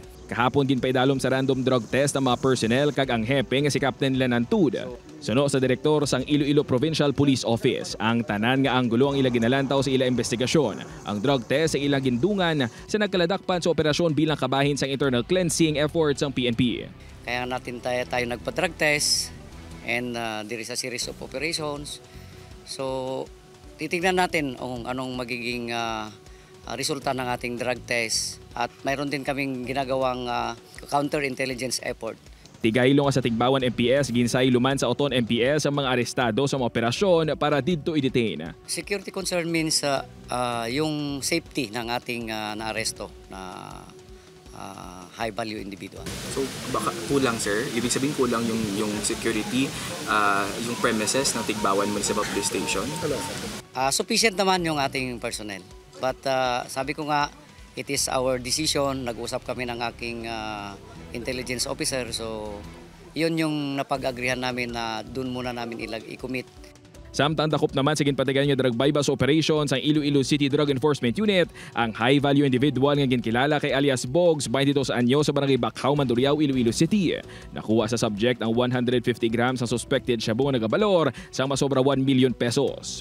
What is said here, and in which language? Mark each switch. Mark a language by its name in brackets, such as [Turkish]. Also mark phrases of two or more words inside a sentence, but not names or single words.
[Hiligaynon] Kahapon din paidalom sa [English] random drug test [Hiligaynon] ang mga personnel kag ang hepe nga si Captain Lenantud. Suno sa direktor sang Iloilo Provincial Police Office, ang tanan nga anggulo ang ila ginalantaw sa ila investigasyon. Ang drug test sa ilang gindungan sa nagkaladakpan sa operasyon bilang kabahin sang [English] internal cleansing efforts [Hiligaynon] ng PNP. [Filipino] Kaya natin tayo nagpa-drug test [English] and there is a series of operations. [Filipino] So titignan natin kung anong magiging resulta ng ating drug test at mayroon din kaming ginagawang [English] counter-intelligence effort. [Hiligaynon] Tigaylo nga sa Tigbawan MPS, ginsay luman sa Oton MPS ang mga arestado sa mga operasyon para didto i-detain. [English] Security concern means [Filipino] yung [English] safety [Filipino] ng ating naaresto na [English] high value individual. [Filipino] So baka kulang sir, ibig sabihin kulang yung security, yung premises ng Tigbawan Municipal Police Station? Sufficient naman yung ating personnel. But sabi ko nga, [English] it is our decision. [Filipino] Nag-usap kami ng aking [English] intelligence officer. [Filipino] So yun yung napag-agrihan namin na dun muna namin i-commit. [Hiligaynon] Samtang dakop naman sa ginpatigayon nga [English] drug buy-bust operation [Hiligaynon] sa Iloilo City Drug Enforcement Unit ang [English] high-value individual [Hiligaynon] nga ginkilala kay alias Bogs 22 anyo sa Barangay Bacau, Mandurriao, Iloilo City. Nakuha sa subject ang 150 grams ng suspected shabu nga nagabalor sa masobra 1 million pesos.